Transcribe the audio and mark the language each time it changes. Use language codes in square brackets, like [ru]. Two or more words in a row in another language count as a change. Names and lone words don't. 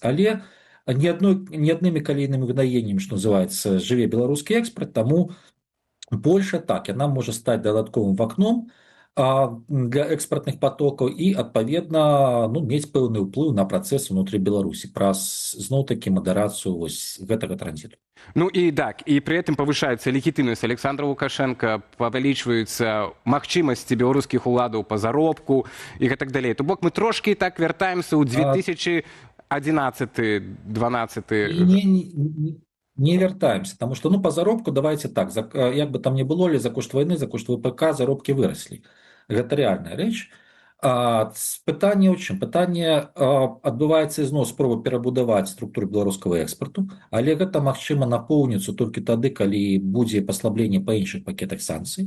[be] Але не аднымі калійнымі выдаеннямі, што называецца, жыве беларускі экспарт, таму Польша, так, яна можа стаць дадатковым вакном для экспартных потокаў і, адпаведна, ну, мець пэўны ўплыў на працэс унутры Беларусі праз, зноў-такі, мадарацыю вось гэтага транзіту. [ru] Ну и так, и при этом повышается легитимность Александра Лукашенко, увеличиваются магчимости белорусских уладов по заробку и так далее. [be] То бок мы трошки так вертаемся у 2011-2012. Не вяртаемся, [ru] потому что, ну, по заробку, давайте так, як бы там ни было, за кошт войны, за кошт ВПК заробки выросли. [be] Гэта рэальная рэч. Пытанне ў чым? Пытанне, адбываецца ізноў спроба перабудаваць структуру беларускага экспарту, але гэта магчыма напоўніцца толькі тады, калі будзе паслабленне па іншых пакетах санкцый.